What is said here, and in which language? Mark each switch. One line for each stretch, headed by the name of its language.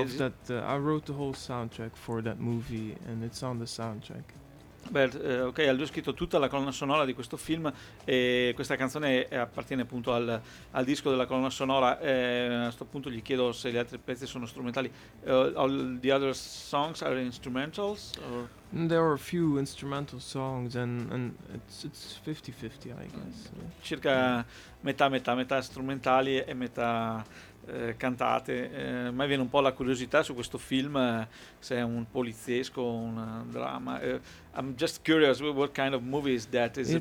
English: Of that, I wrote the whole soundtrack for that movie and it's on the soundtrack.
Italian: Ok, allora ho scritto tutta la colonna sonora di questo film e questa canzone appartiene appunto al disco della colonna sonora. A questo punto gli chiedo se gli altri pezzi sono strumentali.
English: All the other songs are instrumentals? Or? There are a few instrumental songs and it's 50-50, I guess.
Italian: Circa metà strumentali e metà cantate. Mai viene un po' la curiosità su questo film, se è un poliziesco o un dramma.
English: I'm just curious what kind of movie is that?